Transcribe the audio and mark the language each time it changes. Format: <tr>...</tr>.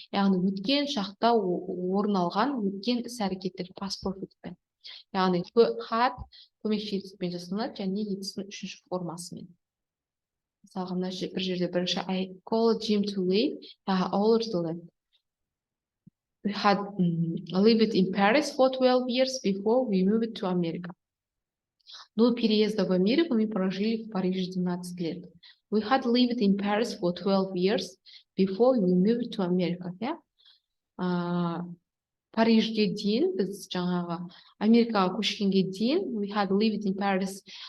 <kk>Яғни өткен шақта орын алған өткен іс-әрекеттер past perfectпен. Яғни had көмекші етіспен жасалынады және етістің үшінші формасымен. Мысалға мына бір жерде бірінші</kk> <en>I called Jim too late, already left. We had lived in Paris for 12 years before we moved to America.</en> <ru>До переезда в Америку мы прожили в Париже 12 лет.</ru> <en>We had lived in Paris for 12 years before we moved to America.</en> <kk>Парижге дейін, біз жаңағы Америкаға көшкенге дейін,</kk> <en>we had lived in Paris.</en>